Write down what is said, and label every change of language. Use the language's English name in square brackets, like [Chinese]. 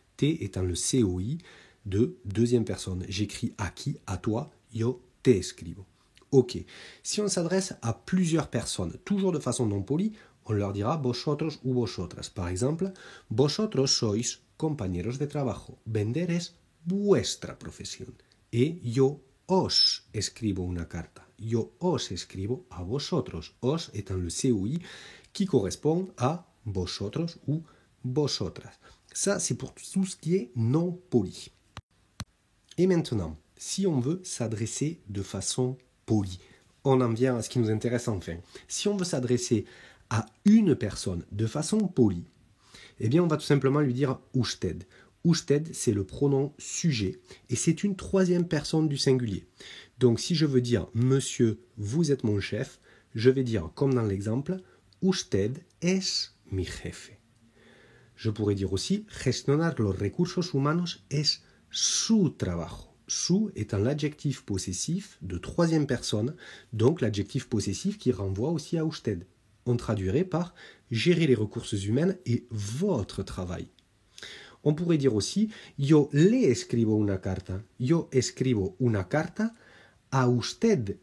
[French] T étant le COI de deuxième personne. J'écris à qui? À toi. [Spanish] Yo te escribo. [French] Ok. Si on s'adresse à plusieurs personnes, toujours de façon non polie, on leur dira vosotros u vosotras. Par exemple, [Spanish] vosotros sois compañeros de trabajo. Vender es vuestra profesión. Et yo os escribo una carta. Yo os escribo a vosotros. [French] Os étant le COI qui correspond à vosotros ou vosotras. Ça, c'est pour tout ce qui est non poli. Et maintenant, si on veut s'adresser de façon polie, on en vient à ce qui nous intéresse enfin. Si on veut s'adresser à une personne de façon polie, eh bien, on va tout simplement lui dire usted. Usted, c'est le pronom sujet et c'est une troisième personne du singulier. Donc, si je veux dire monsieur, vous êtes mon chef, je vais dire, comme dans l'exemple, [Spanish] usted es mi jefe. [French] Je pourrais dire aussi, [Spanish] gestionar los recursos humanos es su trabajo. [French] Su étant l'adjectif possessif de troisième personne, donc l'adjectif possessif qui renvoie aussi à usted. On traduirait par gérer les ressources humaines et votre travail. On pourrait dire aussi, [Spanish] yo le escribo una carta. Yo escribo una carta a usted.